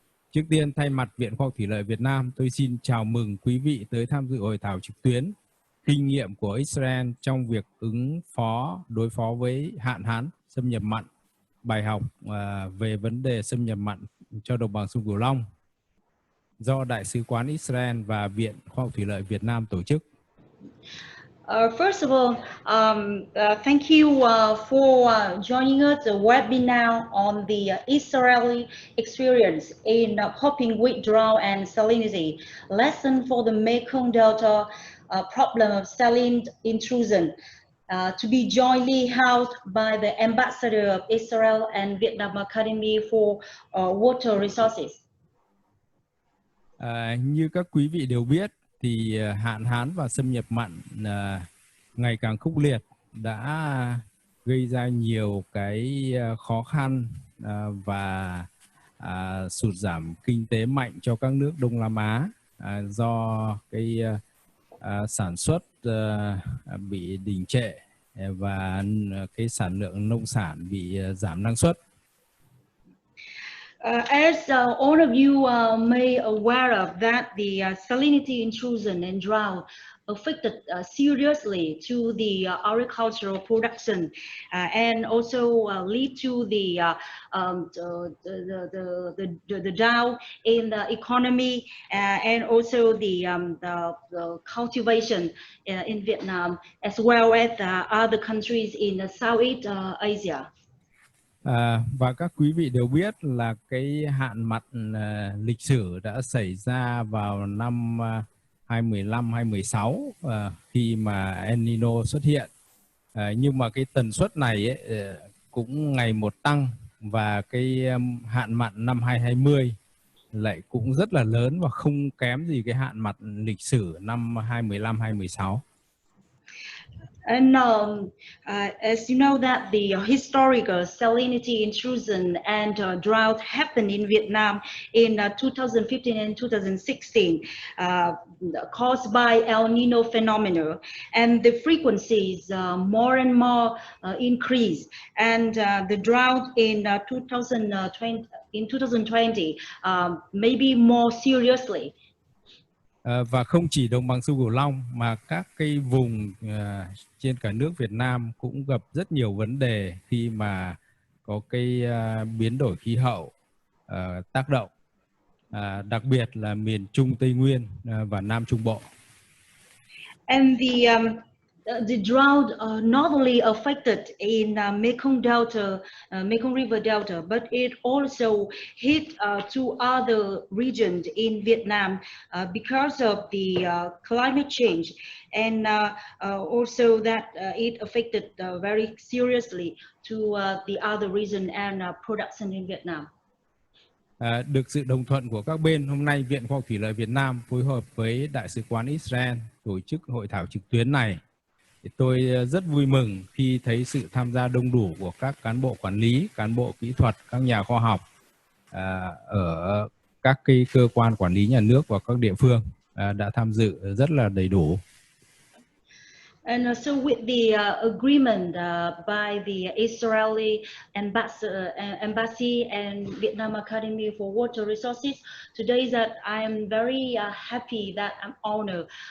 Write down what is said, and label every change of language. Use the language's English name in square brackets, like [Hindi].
[Vietnamese] Trước tiên, thay mặt Viện Khoa học Thủy lợi Việt Nam, tôi xin chào mừng quý vị tới tham dự hội thảo trực tuyến kinh nghiệm của Israel trong việc đối phó với hạn hán, xâm nhập mặn, bài học về vấn đề xâm nhập mặn cho đồng bằng sông Cửu Long do Đại sứ quán Israel và Viện Khoa học Thủy lợi Việt Nam tổ chức. [English] First of all, thank you for joining us the webinar on the Israeli experience in coping with drought and salinity, lesson for the Mekong Delta problem of saline intrusion, to be jointly held by the Ambassador of Israel and Vietnam Academy for Water Resources. [Vietnamese] Như các quý vị đều biết, thì hạn hán và xâm nhập mặn ngày càng khốc liệt đã gây ra nhiều cái khó khăn và sụt giảm kinh tế mạnh cho các nước Đông Nam Á do cái sản xuất bị đình trệ và cái sản lượng nông sản bị giảm năng suất. [English] As all of you may aware of that, the salinity intrusion and drought affected seriously to the agricultural production and also lead to the down in the economy and also the cultivation in Vietnam as well as other countries in Southeast Asia. [Vietnamese] Và các quý vị đều biết là cái hạn mặn lịch sử đã xảy ra vào năm 2015-2016 khi mà El Nino xuất hiện. Nhưng mà cái tần suất này cũng ngày một tăng, và cái hạn mặn năm 2020 lại cũng rất là lớn và không kém gì cái hạn mặn lịch sử năm 2015-2016. [English] And as you know that the historical salinity intrusion and drought happened in Vietnam in 2015 and 2016 caused by El Nino phenomena, and the frequencies more and more increased, and the drought in 2020 maybe more seriously. [Vietnamese] Và không chỉ đồng bằng sông Cửu Long mà các cái vùng trên cả nước Việt Nam cũng gặp rất nhiều vấn đề khi mà có cái biến đổi khí hậu tác động, đặc biệt là miền Trung, Tây Nguyên và Nam Trung Bộ. [English] And the drought not only affected in Mekong Delta, Mekong River Delta, but it also hit to other regions in Vietnam because of the climate change, and also that it affected very seriously to the other region and production in Vietnam. [Vietnamese] Được sự đồng thuận của các bên, hôm nay Viện Khoa học Thủy lợi Việt Nam phối hợp với Đại sứ quán Israel tổ chức hội thảo trực tuyến này. Tôi rất vui mừng khi thấy sự tham gia đông đủ của các cán bộ quản lý, cán bộ kỹ thuật, các nhà khoa học ở các cái cơ quan quản lý nhà nước và các địa phương đã tham dự rất là đầy đủ. [English] And so with the agreement by the Israeli embassy and Vietnam Academy for Water Resources, today that I am very happy that I'm honored